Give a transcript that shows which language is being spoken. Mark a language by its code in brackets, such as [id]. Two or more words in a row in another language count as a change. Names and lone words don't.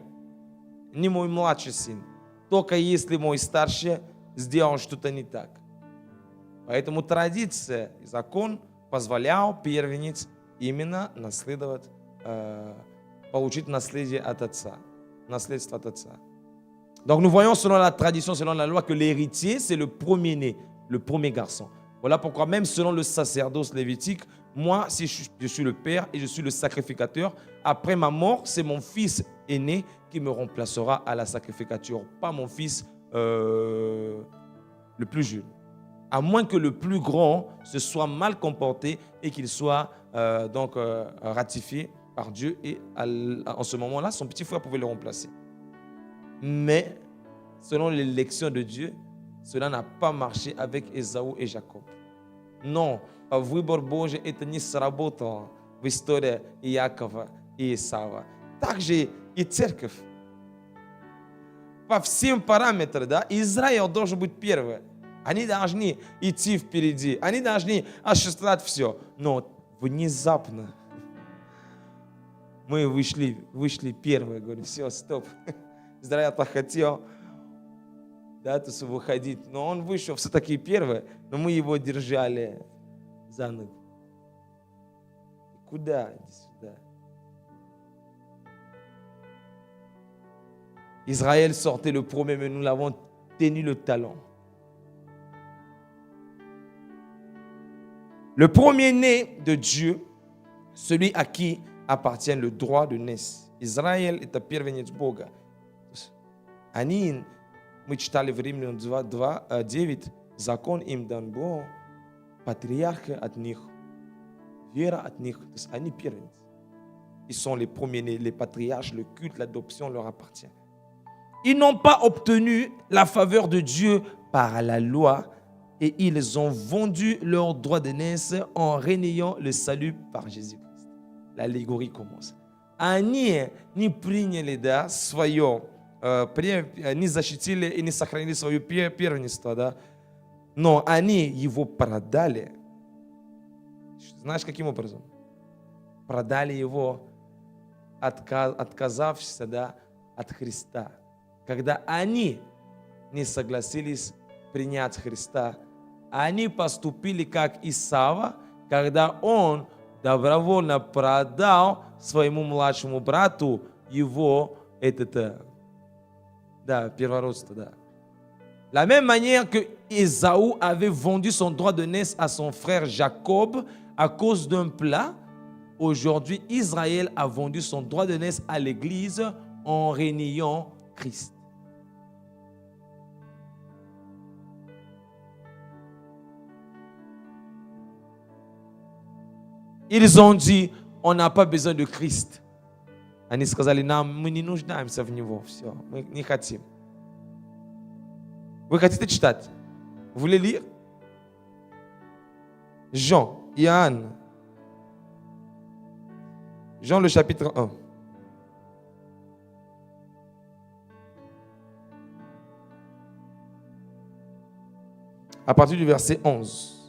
[ru] Не мой младший сын. Только если мой старший сделал что-то не так. Поэтому традиция и закон позволял первенец именно наследовать, получить наследие от отца, наследство от отца. [fr] Donc nous voyons selon la tradition, selon la loi, que l'héritier, c'est le premier-né, le premier garçon. Voilà pourquoi même selon le sacerdoce lévitique, moi, si je suis le père et je suis le sacrificateur, après ma mort, c'est mon fils aîné qui me remplacera à la sacrificature, pas mon fils le plus jeune. À moins que le plus grand se soit mal comporté et qu'il soit ratifié par Dieu. Et en ce moment-là, son petit frère pouvait le remplacer. Mais selon l'élection de Dieu, cela n'a pas marché avec Ésaü et Jacob. [ru] Но выбор Божий это не сработало в истории Иакова и Исава. Также и церковь. По всем параметрам, да, Израиль должен быть первым. Они должны идти впереди, они должны осуществлять все. Но внезапно мы вышли первые, говорим, все, стоп. Израиль так хотел, да, то есть выходить, но он вышел все-таки первый, но мы его держали за ногу. Куда? Иди сюда. [fr] Israël sortait le premier, mais nous l'avons tenu le talon. Le premier-né de Dieu, celui à qui appartient le droit de naissance. [ru] Израиль – это первенец Бога. Они, мы читали в Римлянам 2:9, закон им дан Бог, патриархи от них, вера от них. То есть они первенцы. [fr] Ils sont les premiers-nés, les patriarches, le culte, l'adoption leur appartient. Ils n'ont pas obtenu la faveur de Dieu par la loi et ils ont vendu leur droit de naissance en reniant le salut par Jésus-Christ. L'allégorie commence. [ru] Они не приняли, да, свое, не защитили и не сохранили свое первенство, да, но они его продали. Знаешь, каким образом? Продали его, отказавшись, да, от Христа. Когда они не согласились принять Христа, они поступили как Исава, когда он добровольно продал своему младшему брату его первородство. Да. [fr] La même manière que Ésaü avait vendu son droit de naissance à son frère Jacob à cause d'un plat, aujourd'hui Israël a vendu son droit de naissance à l'Église en reniant Christ. Ils ont dit, on n'a pas besoin de Christ. [ru] Они сказали, мы не нуждаемся в Него. Все, мы не хотим. Вы хотите читать? [fr] Vous voulez lire? Jean, Ian. Jean le chapitre 1. À partir du verset 11.